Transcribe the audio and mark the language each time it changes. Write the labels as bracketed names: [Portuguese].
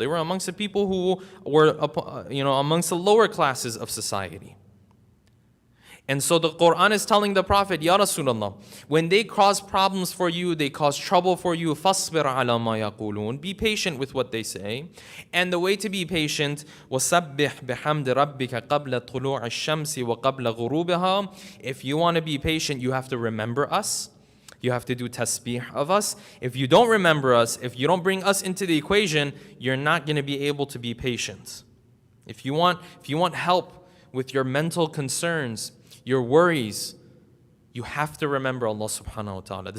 [English] They were amongst the people who were, amongst the lower classes of society. And so the Quran is telling the Prophet, Ya Rasulullah, when they cause problems for you, they cause trouble for you, [Arabic] فَاصْبِرْ عَلَى مَا يَقُولُونَ. [English] Be patient with what they say. And the way to be patient, [Arabic] وَسَبِّحْ بِحَمْدِ رَبِّكَ قَبْلَ طُلُوعِ الشَّمْسِ وَقَبْلَ غُرُوبِهَا. [English] If you want to be patient, you have to remember us. You have to do tasbih of us. If you don't remember us, if you don't bring us into the equation, you're not going to be able to be patient. If you want help with your mental concerns, your worries, you have to remember Allah subhanahu wa ta'ala.